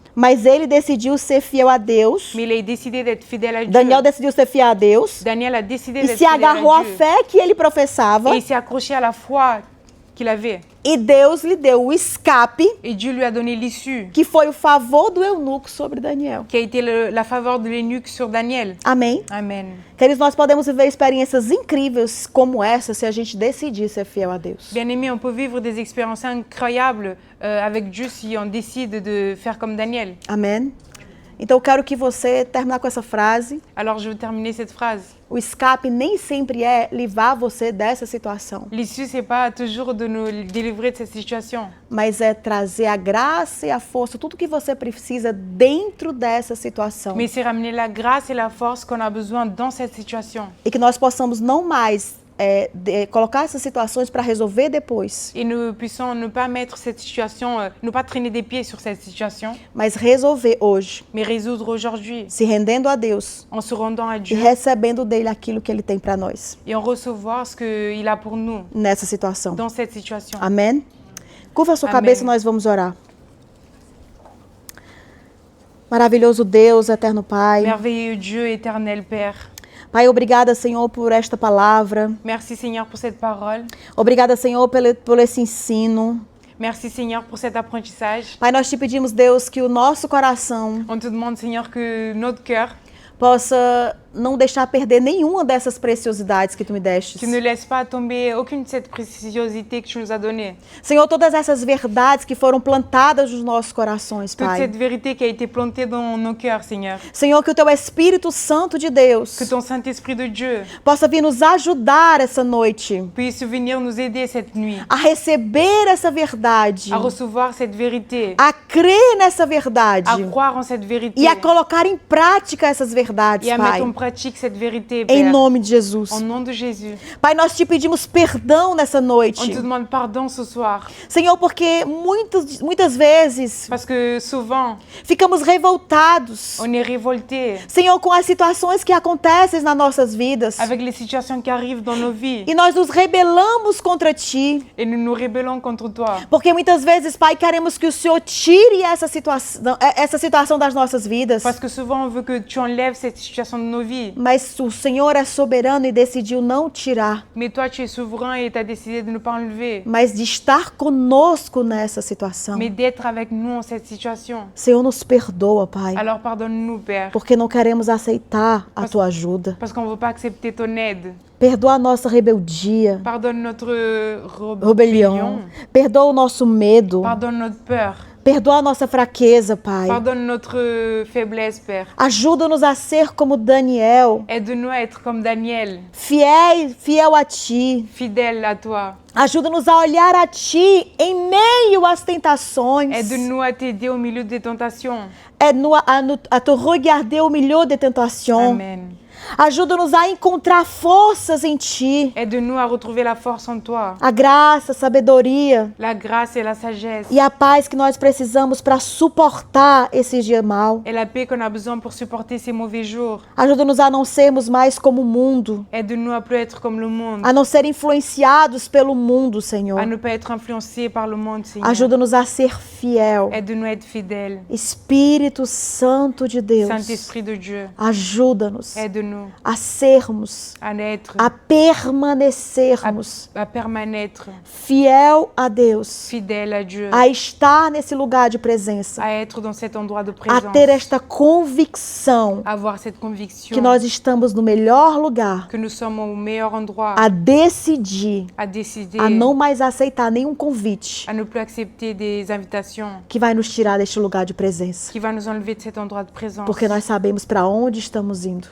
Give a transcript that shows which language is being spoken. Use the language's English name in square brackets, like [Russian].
[Portuguese] Mas ele decidiu ser fiel a Deus. [French] Mais il a décidé d'être fidèle à Dieu. [Portuguese] Daniel decidiu ser fiel a Deus. [French] Daniel a décidé [Portuguese] E [French] d'être [Portuguese] se [French] fidèle [Portuguese] agarrou [French] à à Dieu. [Portuguese] fé que ele professava. [French] Et il s'est accroché à la foi qu'il avait. [Portuguese] E Deus lhe deu o escape, [French] Et Dieu lui a donné l'issue, [Portuguese] que foi o favor do eunuco sobre Daniel. [French] qui a été la faveur de l'eunuque sur Daniel. [Portuguese] Amém? [French] Amen. [Portuguese] Queridos, nós podemos viver experiências incríveis como essa se a gente decidir ser fiel a Deus. [French] Bien-aimés, on peut vivre des expériences incroyables avec Dieu si on décide de faire comme Daniel. [Portuguese] Amém? Então eu quero que você terminar com essa frase. [French] Alors je veux terminer cette phrase. [Portuguese] O escape nem sempre é livrar você dessa situação, [French] L'issue, c'est pas toujours de nous délivrer de cette situation, [Portuguese] mas é trazer a graça e a força, tudo que você precisa dentro dessa situação. [French] mais c'est ramener la grâce et la force qu'on a besoin dans cette situation. [Portuguese] E que nós possamos não mais colocar essas situações para resolver depois, [French] Et nous puissions ne pas mettre cette situation, ne pas traîner des pieds sur cette situation, [Portuguese] mas resolver hoje, [French] mais résoudre aujourd'hui [Portuguese] se rendendo a Deus [French] en se rendant à [Portuguese] e [French] Dieu [Portuguese] recebendo dele aquilo que ele tem para nós [French] et en recevoir ce qu'il a pour nous [Portuguese] nessa situação. [French] dans cette situation. [Portuguese] Amém? Curva a sua Amém. cabeça e nós vamos orar. Maravilhoso Deus, eterno Pai. [French] Merveilleux Dieu, éternel Père. [Portuguese] Pai, obrigada, Senhor, por esta palavra. [French] Merci Seigneur pour cette parole. [Portuguese] Obrigada, Senhor, por esse ensino. [French] Merci Seigneur pour cet apprentissage. [Portuguese] Pai, nós te pedimos, Deus, que o nosso coração [French] On te demande Seigneur que notre cœur, [Portuguese] possa não deixar perder nenhuma dessas preciosidades que tu me destes. [French] tu ne laisses pas tomber aucune de cette préciosité que tu nous as donnée. [Portuguese] Senhor, todas essas verdades que foram plantadas nos nossos corações, [French] Toute [Portuguese] Pai. [French] cette vérité qui a été plantée dans nos cœurs, Seigneur. [Portuguese] Senhor, que o teu Espírito Santo de Deus [French] Que ton Saint-Esprit de Dieu [Portuguese] possa vir nos ajudar essa noite [French] puisse venir nous aider cette nuit [Portuguese] a receber essa verdade, [French] à recevoir cette vérité, [Portuguese] a crer nessa verdade [French] à croire en cette vérité [Portuguese] e a colocar em prática essas verdades, [French] et à [Portuguese] Pai. [French] mettre en pratique cette vérité, [Portuguese] Em [French] Père. [Portuguese] nome de Jesus. [French] Au nom de Jésus. [Portuguese] Pai, nós te pedimos perdão nessa [French] On [Portuguese] noite. [French] te demande pardon ce soir [Portuguese] Senhor, porque muitas vezes [French] parce que souvent [Portuguese] ficamos revoltados, [French] on est révolté [Portuguese] Senhor, com as situações que acontecem nas nossas vidas. [French] avec les situations qui arrivent dans nos vies [Portuguese] E nós nos rebelamos contra Ti. [French] et nous nous rébellons contre toi. [Portuguese] Porque muitas vezes, Pai, queremos que o Senhor tire essa situação das nossas vidas. [French] Parce que souvent on veut que tu enlèves cette situation de nos vies. [Portuguese] Mas o Senhor é soberano e decidiu não tirar, [French] Mais toi tu es souverain et tu as décidé de ne pas enlever, [Portuguese] mas de estar conosco nessa situação. [French] mais d'être avec nous en cette situation. [Portuguese] Senhor, nos perdoa, Pai, [French] Alors pardonne-nous, Père, [Portuguese] porque não queremos aceitar a Tua ajuda. [French] parce qu'on ne veut pas accepter ton aide. [Portuguese] Perdoa a nossa rebeldia, [French] Pardonne notre [Portuguese] rebelião. Perdoa o nosso medo. [French] Pardonne notre peur. [Portuguese] Perdoa a nossa fraqueza, Pai. [French] Pardonne notre faiblesse, Père. [Portuguese] Ajuda-nos a ser como Daniel, [French] Aide-nous à être comme Daniel, [Portuguese] fiel a Ti. [French] fidèle à toi. [Portuguese] Ajuda-nos a olhar a Ti em meio às tentações. [French] Aide-nous à t'aider au milieu des tentations. Aide-nous a te regarder au milieu des tentations. Amen. [Portuguese] Ajuda-nos a encontrar forças em Ti. [French] Aide-nous à retrouver la force en toi, [Portuguese] A graça, a sabedoria [French] la grâce et la sagesse, [Portuguese] e a paz que nós precisamos para suportar esse dia mau. [French] et la paix qu'on a besoin pour supporter ces mauvais jours. [Portuguese] Ajuda-nos a não sermos mais como o mundo, [French] Aide-nous à plus être comme le monde, [Portuguese] a não ser influenciados pelo mundo, [French] à [Portuguese] Senhor. [French] ne pas être influencés par le monde, Seigneur. [Portuguese] Ajuda-nos a ser fiel. [French] Aide-nous à être fidèles. [Portuguese] Espírito Santo de Deus, [French] Saint-Esprit de Dieu, [Portuguese] ajuda-nos [French] aide-nous [Portuguese] a sermos, [French] à être, [Portuguese] a permanecermos [French] à permanêtre [Portuguese] fiel a Deus, [French] fidèles à Dieu, [Portuguese] a estar nesse lugar de presença, [French] à être dans cet endroit de [Portuguese] a [French] présence, [Portuguese] ter esta convicção [French] à avoir cette conviction [Portuguese] que nós estamos no melhor lugar, [French] que nous sommes au meilleur endroit, [Portuguese] a decidir, [French] à décider, [Portuguese] a não mais aceitar nenhum convite [French] à ne plus accepter des invitations [Portuguese] que vai nos tirar deste lugar de presença, [French] qui va nous enlever de cet endroit de présence. [Portuguese] porque nós sabemos para onde estamos indo.